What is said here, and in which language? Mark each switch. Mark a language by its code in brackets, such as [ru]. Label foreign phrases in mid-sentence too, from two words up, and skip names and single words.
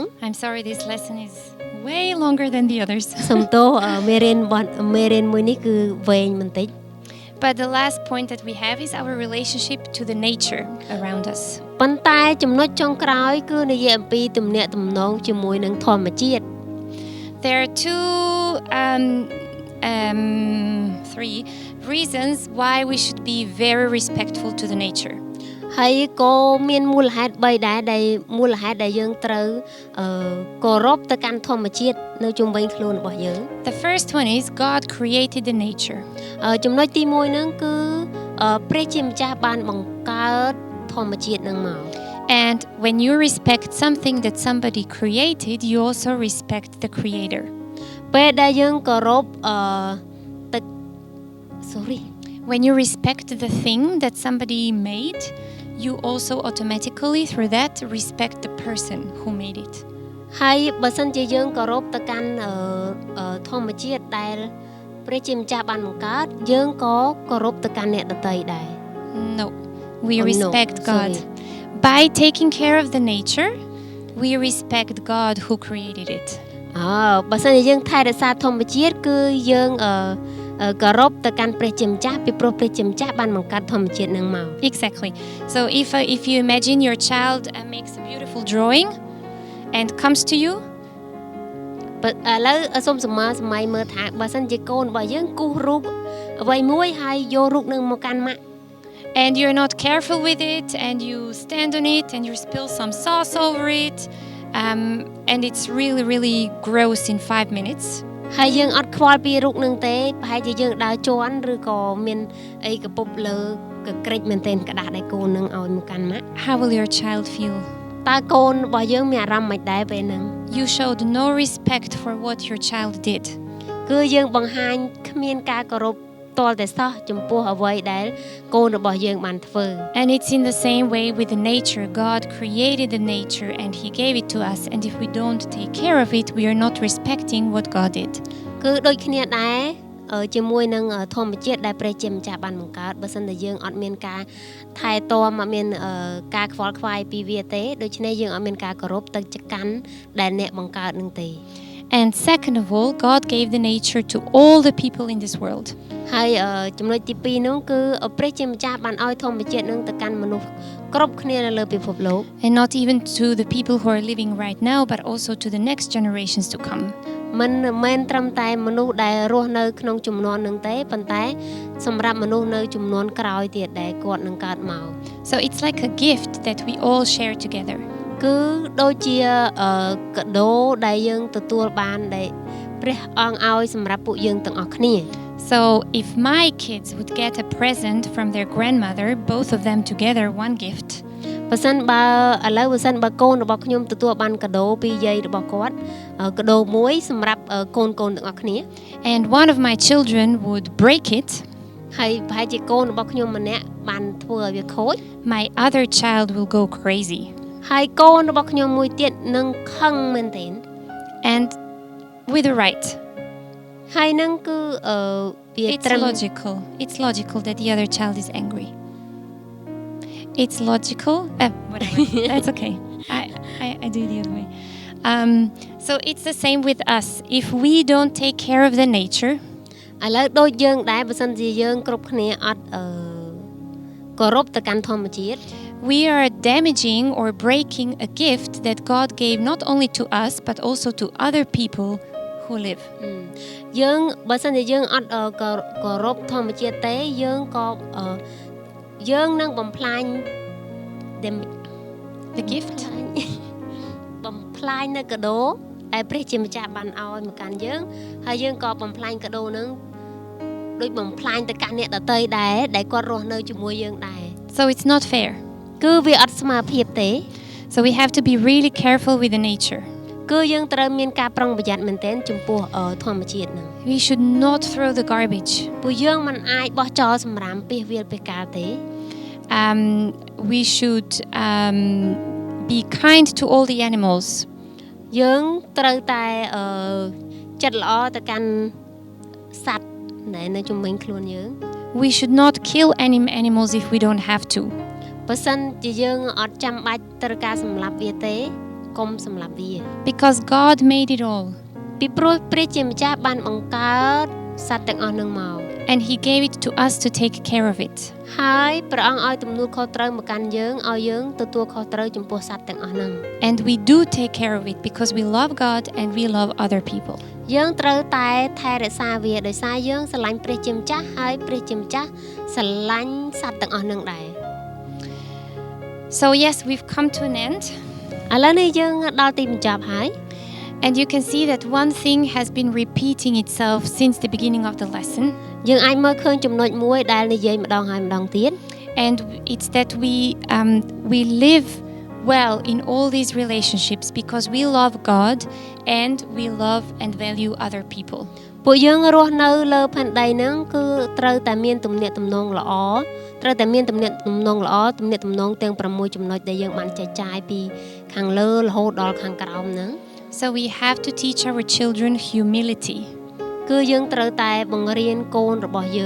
[en] I'm sorry this lesson is way longer than the others. [km] សុំទោសមេរៀនមួយនេះគឺវែងបន្តិច [en] But the last point that we have is our relationship to the nature around us. [km] ប៉ុន្តែចំណុចចុងក្រោយគឺនិយាយអំពីទំនាក់ទំនងជាមួយនឹងធម្មជាតិ [en] There are three reasons why we should be very respectful to the nature. [km] ហើយក៏មានមូលហេតុ3ដែរដែលមូលហេតុដែលយើងត្រូវគោរពទៅកាន់ធម្មជាតិនៅជុំវិញខ្លួនរបស់យើង [en] The first one is God created the nature. [km] ចំណុចទី1ហ្នឹងគឺព្រះជាម្ចាស់បានបង្កើតធម្មជាតិហ្នឹងមក [en] And when you respect something that somebody created, you also respect the creator. [km] ពេលដែលយើងគោរព [en] When you respect the thing that somebody made, you also automatically through that respect the person who made it. [km] ហើយបើសិនជាយើងគោរពទៅកាន់ធម្មជាតិដែលព្រះជាម្ចាស់បានបង្កើតយើងក៏គោរពទៅកាន់អ្នកដទៃដែរ [en] No, we respect God. By taking care of the nature, we respect God who created it. [km] បើសិនជាយើងថែរក្សាធម្មជាតិគឺយើងគោរពទៅកាន់ព្រះជាម្ចាស់ពីព្រោះព្រះជាម្ចាស់បានបង្កើតធម្មជាតិនឹងមក [en] Exactly. So if you imagine your child makes a beautiful drawing and comes to you, [km] ឥឡូវសូមសម័យមើលថាបើសិនជាកូនរបស់យើងគូសរូបអ្វីមួយហើយយករូបនឹងមកកាន់ម៉ាក់ [en] and you're not careful with it and you stand on it and you spill some sauce over it and it's really gross in 5 minutes. [km] ហើយយើងអត់ខ្វល់ពីរូបនឹងទេប្រហែលជាយើងដើរជន់ឬក៏មានអីកពុបលើកក្រិចមែនទែនក្តាស់ដែលកូននឹងឲ្យមកកាន់ម៉ាក់ [en] How will your child feel? [km] តើកូនរបស់យើងមានអារម្មណ៍មិនដែរពេលហ្នឹង [en] You showed no respect for what your child did. [km] គឺយើងបង្ហាញគ្មានការគោរពទាល់តែសោះចំពោះអ្វីដែលកូនរបស់យើងបានធ្វើ [en] And it's in the same way with the nature. God created the nature and he gave it to us, and if we don't take care of it, we are not respecting what God did. [km] គឺដូចគ្នាដែរជាមួយនឹងធម្មជាតិដែលព្រះជាម្ចាស់បានបង្កើតបើសិនតែយើងអត់មានការថែទាំអត់មានការខ្វល់ខ្វាយពីវាទេដូច្នេះយើងអត់មានការគោរពទៅកាន់ដែលអ្នកបង្កើតនឹងទេ [en] And second of all, God gave the nature to all the people in this world. [km] ហើយចំណុចទី2នោះគឺព្រះជាម្ចាស់បានឲ្យធម្មជាតិនឹងទៅកាន់មនុស្សគ្រប់គ្នានៅលើពិភពលោក [en] And not even to the people who are living right now, but also to the next generations to come. [km] មិនមែនត្រឹមតែមនុស្សដែលរស់នៅក្នុងជំនាន់នឹងទេប៉ុន្តែសម្រាប់មនុស្សនៅជំនាន់ក្រោយទៀតដែលគាត់នឹងកើតមក [en] So it's like a gift that we all share together. [km] គឺដូចជាកាដូដែលយើងទទួលបានដែលព្រះអង្គឲ្យសម្រាប់ពួកយើងទាំងអស់គ្នា [en] So if my kids would get a present from their grandmother, both of them together, one gift. [km] បើសិនបើឥឡូវបើសិនបើកូនរបស់ខ្ញុំទទួលបានកាដូពីយាយរបស់គាត់កាដូមួយសម្រាប់កូនទាំងអស់គ្នា [en] and one of my children would break it, [km] ហើយប្រហែលជាកូនរបស់ខ្ញុំម្នាក់បានធ្វើឲ្យវាខូច [en] my other child will go crazy. [km] ហើយកូនរបស់ខ្ញុំមួយទៀតនឹងខឹងមែនទែន [en] And with the right. [km] ហើយនឹងគឺវា [en] It's logical that the other child is angry. It's logical. Whatever. That's okay. I do it the other way. So it's the same with us. If we don't take care of the nature, [km] ឥឡូវដូចយើងដែរបើសិនជាយើងគ្រប់គ្នាអត់គោរពទៅកាន់ធម្មជាតិ [en] we are damaging or breaking a gift that God gave not only to us but also to other people who live. [km] យើងបើសិនជាយើងអត់គោរពធម្មជាតិទេយើងក៏យើងនឹងបំផ្លាញ [en] the gift [km] បំផ្លាញនៅកាដូដែលព្រះជាម្ចាស់បានឲ្យមកកាន់យើងហើយយើងក៏បំផ្លាញកាដូនឹងដូចបំផ្លាញទៅកាន់អ្នកដទៃដែរដែលគាត់រស់នៅជាមួយយើងដែរ [en] So it's not fair. [km] គឺវាអត់ស្មើភាពទេ [en] So we have to be really careful with the nature. [km] គឺយើងត្រូវមានការប្រុងប្រយ័ត្នមែនទែនចំពោះធម្មជាតិហ្នឹង [en] We should not throw the garbage. [km] ពួកយើងមិនអាចបោះចោលសម្រាមពាសវាលពាសកាលទេ [en] We should be kind to all the animals. [km] យើងត្រូវតែចិត្តល្អទៅកាន់សត្វដែលនៅជុំវិញខ្លួនយើង [en] We should not kill any animals if we don't have to. [km] បើសិនជាយើងអត់ចាំបាច់ត្រូវការសម្លាប់វាទេកុំសម្លាប់វា [en] Because God made it all. [km] ពីព្រោះព្រះជាម្ចាស់បានបង្កើតសត្វទាំងអស់នឹងមក [en] And he gave it to us to take care of it. [km] ហើយព្រះអង្គឲ្យទំនួលខុសត្រូវមកកាន់យើងឲ្យយើងទទួលខុសត្រូវចំពោះសត្វទាំងអស់ហ្នឹង [en] And we do take care of it because we love God and we love other people. [km] យើងត្រូវតែថែរក្សាវាដោយសារយើងស្រឡាញ់ព្រះជាម្ចាស់ហើយព្រះជាម្ចាស់ស្រឡាញ់សត្វទាំងអស់ហ្នឹងដែរ [en] So yes, we've come to an end. [km] ឥឡូវនេះយើងដល់ទីបញ្ចប់ហើយ [en] And you can see that one thing has been repeating itself since the beginning of the lesson. [km] យើងអាចមើលឃើញចំណុចមួយដែលនិយាយម្ដងហើយម្ដងទៀត [en] And it's that we live well in all these relationships because we love God and we love and value other people. [km] ពួកយើងរស់នៅលើផែនដីហ្នឹងគឺត្រូវតែមានទំនាក់ទំនងល្អត្រូវតែមានទំនាក់ទំនងល្អទំនាក់ទំនងទាំង6ចំណុចដែលយើងបានចែកចាយពីខាងលើរហូតដល់ខាងក្រោមហ្នឹង [en] So we have to teach our children humility. [km] គឺយើងត្រូវតែបង្រៀនកូនរបស់យើង